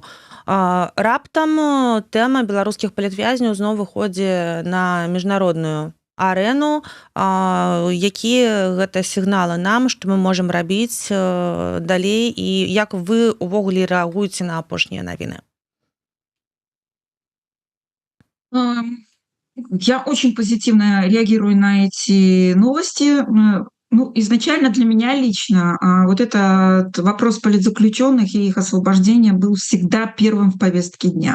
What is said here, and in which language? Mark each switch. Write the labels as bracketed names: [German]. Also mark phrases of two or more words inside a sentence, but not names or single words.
[Belarusian] Раптам тэма беларускіх палітвязняў зноў выходзіць на міжнародную арэну, якія гэта сігналы нам, што мы можам рабіць далей, і як вы увогуле рэагуеце на апошнія навіны? [Russian] Я очень позитивно реагирую на эти новости. Ну, изначально для меня лично вот этот вопрос политзаключенных и их освобождения был всегда первым в повестке дня.